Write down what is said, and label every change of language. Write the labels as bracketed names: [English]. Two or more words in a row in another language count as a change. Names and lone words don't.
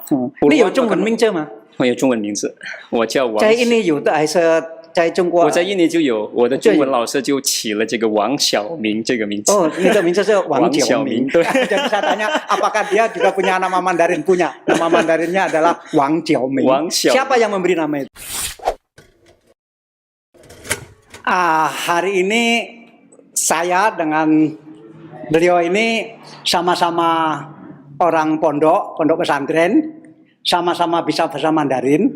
[Chinese] 你有中文名字吗？我有中文名字，我叫王。在印尼有的还是在中国？我在印尼就有，我的中文老师就起了这个王小明这个名字。哦，你的名字是王小明。对。 [Indonesian] Jadi saya tanya, apakah dia juga punya nama Mandarin? Punya. Nama Mandarinnya adalah Wang Xiaoming. Siapa yang memberi nama itu? Hari ini saya dengan beliau ini sama-sama orang pondok pesantren, sama-sama bisa bahasa Mandarin.